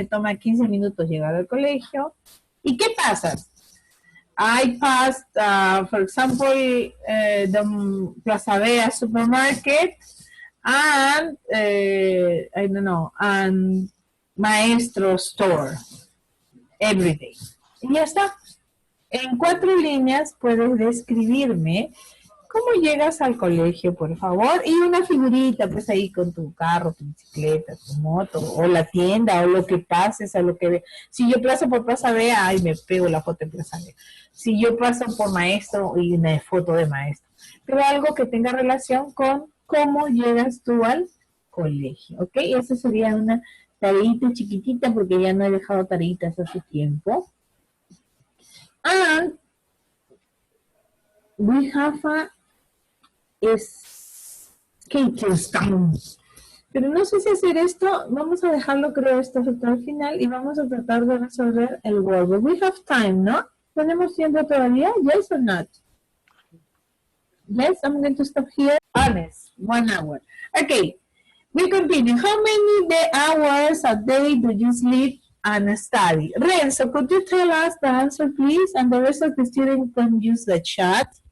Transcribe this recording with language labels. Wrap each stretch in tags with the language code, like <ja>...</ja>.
<es>Me toma 15 minutos llegar al colegio. ¿Y qué pasa?</es> <en>I passed, for example, the Plaza Vea supermarket and, I don't know, and Maestro store every day.</en> <es>Y ya está. En 4 líneas puedes describirme cómo llegas al colegio, por favor, y una figurita, pues ahí con tu carro, tu bicicleta, tu moto, o la tienda, o lo que pases, o lo que ve. Si yo paso por Plaza Vea, ay, me pego la foto en Plaza Vea. Si yo paso por Maestro, y una foto de Maestro. Pero algo que tenga relación con cómo llegas tú al colegio, ¿ok? Esa sería una tareita chiquitita, porque ya no he dejado tareitas hace tiempo.</es> <en>And we have a skating stone.</en> <es>Pero no sé si hacer esto, vamos a dejarlo creo esto hasta el final y vamos a tratar de resolver el word.</es> <en>We have time,</en> <es>¿no? ¿Tenemos tiempo todavía?</es> <en>Yes or not? Yes, I'm going to stop here. Honest, 1 hour. Okay, we continue. How many hours a day do you sleep and study? Renzo, could you tell us the answer, please? And the rest of the students can use the chat.</en>